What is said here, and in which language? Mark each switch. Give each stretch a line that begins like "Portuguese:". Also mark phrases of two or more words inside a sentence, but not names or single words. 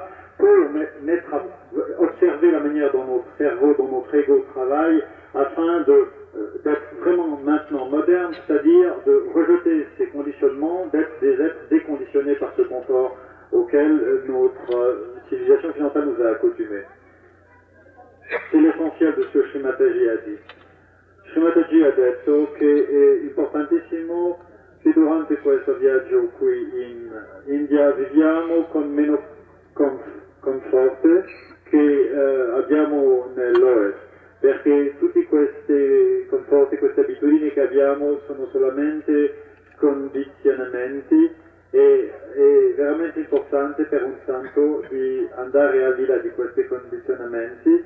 French: pour observer la manière dont notre cerveau, dont notre ego travaille, afin d'être vraiment maintenant moderne, c'est-à-dire de rejeter ces conditionnements, d'être des êtres déconditionnés par ce confort auquel notre civilisation occidentale nous a accoutumés. C'est l'essentiel de ce que Sri Mataji a dit.
Italian: Sri Mataji ha detto che è importantissimo che durante questo viaggio qui in India viviamo con meno conforto che abbiamo nell'Ovest, perché tutti questi conforti, queste abitudini che abbiamo sono solamente condizionamenti e è veramente importante per un santo di andare al di là di questi condizionamenti.